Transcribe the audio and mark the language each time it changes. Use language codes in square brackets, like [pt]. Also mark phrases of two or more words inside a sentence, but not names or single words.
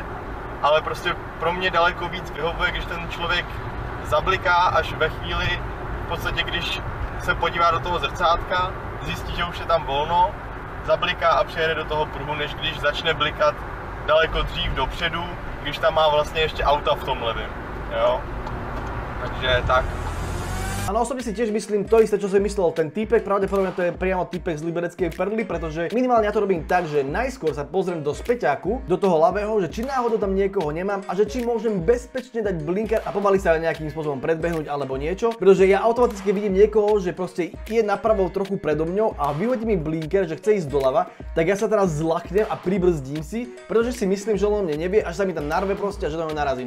[cs] Ale prostě pro mě daleko víc vyhovuje, když ten člověk zabliká až ve chvíli, v podstatě když se podívá do toho zrcátka, zjistí, že už je tam volno, zabliká a přijede do toho pruhu, než když začne blikat daleko dřív dopředu, když tam má vlastně ještě auta v tom levém, jo. Takže tak. [sk] Áno, osobne si tiež myslím to isté, čo si myslel ten týpek, pravdepodobne to je priamo týpek z Libereckej perly, pretože minimálne ja to robím tak, že najskôr sa pozriem do späťaku, do toho ľavého, že či náhodou tam niekoho nemám a že či môžem bezpečne dať blinker a pomaly sa nejakým spôsobom predbehnúť alebo niečo, pretože ja automaticky vidím niekoho, že proste je napravo trochu predo mňou a vyhodí mi blinker, že chce ísť doľava, tak ja sa teraz zlaknem a pribrzdím si, pretože si myslím, že on mne nevie, až sa mi tam narve proste a že do neho narazím.